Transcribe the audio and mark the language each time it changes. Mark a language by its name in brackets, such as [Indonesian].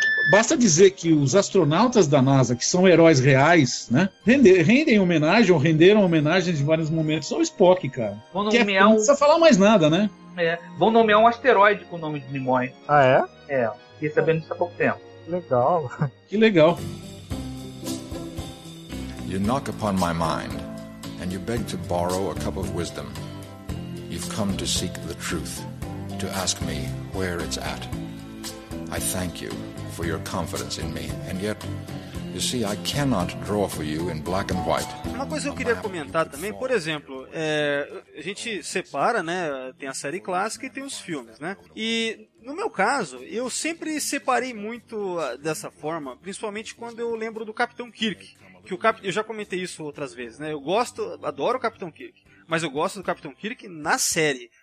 [Portuguese] Basta dizer que os astronautas da NASA, que são heróis reais, né, rendem homenagem, ou renderam homenagens em vários momentos ao Spock, cara. Vão nomear que não precisa falar mais nada, né? É, vão nomear um asteroide com o nome de Nimoy. Ah, é? É, fiquei sabendo isso há pouco tempo. Legal. Que legal. [English] You knock upon my mind, and you beg to borrow a cup of wisdom. You've come to seek the truth. To ask me where it's at. I thank you for your confidence in me, and yet, you see, I cannot draw for you in black and white. [Portuguese] Uma coisa que eu queria comentar também, por exemplo, a gente separa, né, tem a série clássica e tem os filmes, né? E no meu caso, eu sempre separei muito dessa forma, principalmente quando eu lembro do Capitão Kirk, eu já comentei isso outras vezes, né? Eu gosto, adoro o Capitão Kirk, mas eu gosto do Capitão Kirk na série.